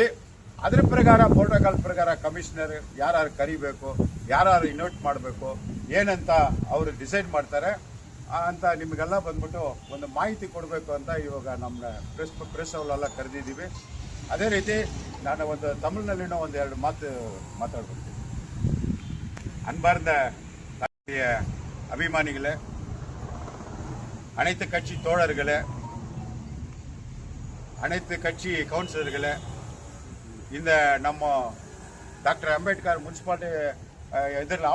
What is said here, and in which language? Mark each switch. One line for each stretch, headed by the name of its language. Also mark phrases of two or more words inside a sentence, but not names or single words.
Kannada: ಅದ್ರ ಪ್ರಕಾರ ಪ್ರೋಟೋಕಾಲ್ ಪ್ರಕಾರ ಕಮಿಷನರ್ ಯಾರು ಕರಿಬೇಕು, ಯಾರು ಇನ್ವೈಟ್ ಮಾಡಬೇಕು, ಏನಂತ ಅವರು ಡಿಸೈಡ್ ಮಾಡ್ತಾರೆ ಅಂತ ನಿಮಗೆಲ್ಲ ಬಂದ್ಬಿಟ್ಟು ಒಂದು ಮಾಹಿತಿ ಕೊಡಬೇಕು ಅಂತ ಇವಾಗ ನಮ್ಮ ಪ್ರೆಸ್ ಅವರೆಲ್ಲ ಕರೆದಿದ್ದೀವಿ. ಅದೇ ರೀತಿ ನಾನು ಒಂದು ತಮಿಳಿನಲ್ಲಿನೋ 1-2 ಮಾತು ಮಾತಾಡ್ಬಿಡ್ತೀನಿ.
Tamil: அன்பார்ந்த அபிமானிகளே, அனைத்து கட்சி தோழர்களே, அனைத்து கட்சி கவுன்சிலர்களே, இந்த நம்ம டாக்டர் அம்பேத்கர் முனிசிபாலிட்டி எதிரில்